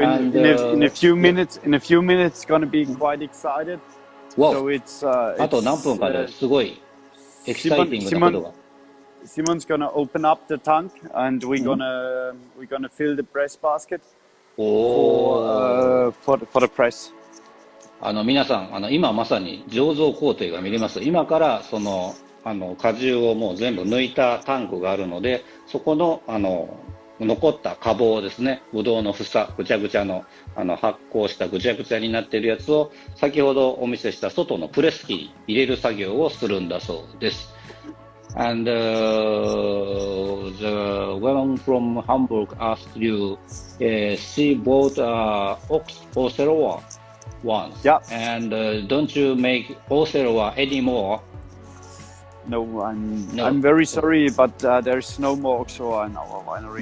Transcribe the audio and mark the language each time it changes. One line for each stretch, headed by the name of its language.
English: in a few minutes, gonna be quite excited. So it's
Japanese: あと何分かですごいエキサイティングなことが。
English: Simon's gonna open up the tank and we're gonna fill the press basket for the press.
Japanese: 皆さん今まさに醸造工程が見れます。今からその果汁をもう全部抜いたタンクがあるので、そこの残った果棒ですね、ぶどうの房、ぐちゃぐちゃの発酵したぐちゃぐちゃになっているやつを先ほどお見せした外のプレス機に入れる作業をするんだそうです。
English: And the woman from Hamburg asked you, she bought Oceloa once. Yeah. And don't you make Oceloa anymore? No, I'm very sorry, but there's no more Oceloa in our winery.